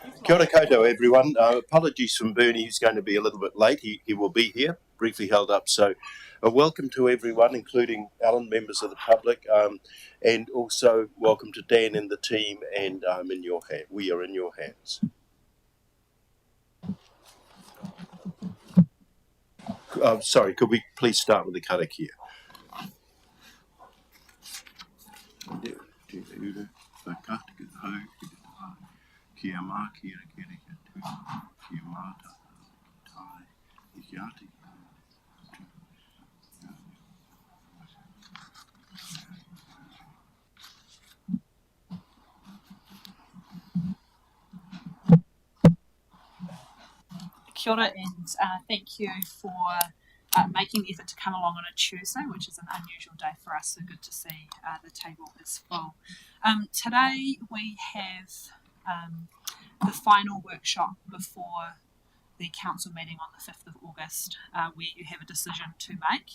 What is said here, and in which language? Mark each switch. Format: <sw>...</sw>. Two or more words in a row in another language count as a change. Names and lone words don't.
<mi>Kia ora koutou,</mi> <en>everyone. Apologies from Bernie, who's going to be a little bit late. He will be here, briefly held up. So welcome to everyone, including Alan, members of the public, and also welcome to Dan and the team, and in your hand. We are in your hands. Sorry, could we please start with the karakia? Kia mā, kia kia kia tū, kia māta, tai, iki ati.</en> <mi>Kia ora,</mi> <en>and thank you for making the effort to come along on a Tuesday, which is an unusual day for us, so good to see the table is full. Today we have the final workshop before the council meeting on the 5th of August, where you have a decision to make.</en>